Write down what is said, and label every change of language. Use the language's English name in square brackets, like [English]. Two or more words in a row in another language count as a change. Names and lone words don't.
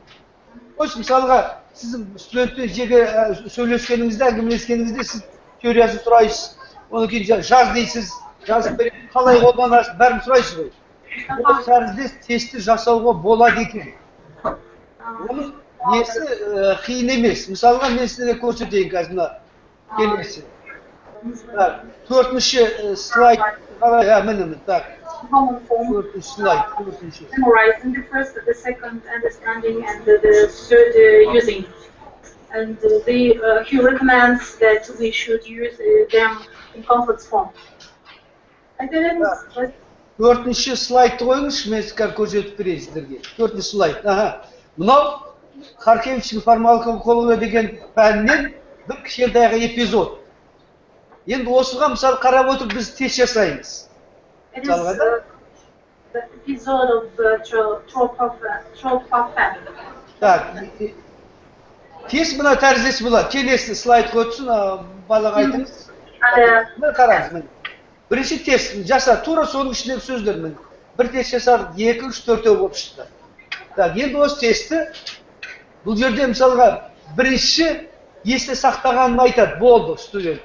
[Kazakh] Осы мысалға, сіздің студентпен жеге сөйлескеніңізде, әңгімелескеніңізде сіз теориясын сұрайсыз, оны кейін жаз дейсіз, жазып беремін, қалай қолданасыз, бәрін сұрайсыз ғой. Ол тәріздес тестті жасауға болады екен. Оның несі қиын емес. Мысалға мен сіздерге көрсетейін қазір мына келесі. Төртінші слайд қалай? Міне, так. [English] Common form. [Kazakh] Төртінші слайд, төртінші. [English] Memorizing the first, the second, understanding, and the third using. And he recommends that we should use them in complex form. [Kazakh] Төртінші слайдты қойыңызшы, мен сіздерге көрсетіп берейін сіздерге. Төртінші слайд. Мынау Харкевичтің фармакология деген пәнінен бір кішкентайғы эпизод. Енді осыға мысалы қарап отырып біз тест жасаймыз. [English] It is the episode of Tropophan. [Kazakh] Так, тест мына тәріздес болады. Келесі слайд қойсын, балаға айтыңыз. Міне қараңыз, міне. Бірінші тест жаса, тура соның ішіндегі сөздер міне. Бір тест жасадық, 2, 3, 4 болып шықты. Так, енді осы тестті бұл жерде мысалға бірінші есте сақтағанын айтады, болды студент.